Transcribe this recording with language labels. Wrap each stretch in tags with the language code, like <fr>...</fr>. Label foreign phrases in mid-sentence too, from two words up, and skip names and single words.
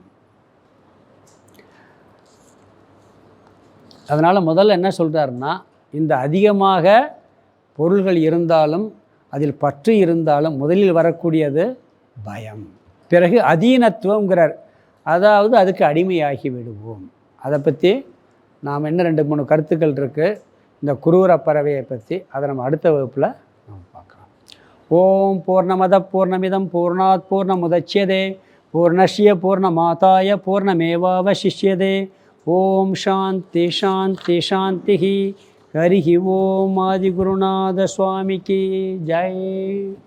<ta>அதனால் முதல்ல என்ன சொல்கிறாருன்னா, இந்த அதிகமாக பொருள்கள் இருந்தாலும் அதில் பற்று இருந்தாலும் முதலில் வரக்கூடியது பயம். பிறகு அதீனத்துவங்கிறார், அதாவது அதுக்கு அடிமையாகி விடுவோம். அதை பற்றி நாம் என்ன 2-3 கருத்துக்கள் இருக்குது இந்த குரூர பறவையை பற்றி, அதை நம்ம அடுத்த வகுப்பில் நம்ம பார்க்கலாம்.</ta> <sa>ओम् पूर्णमद पूर्णमिदम् पूर्णात् पूर्णमुदच्यते पूर्णस्य पूर्णमादाय पूर्णमेवावशिष्यते. ओम् शान्ति शान्ति शान्ति. हरि ओम्.</sa> <ta>ஆதிகுருநாத சுவாமிக்கு ஜெய்.</ta>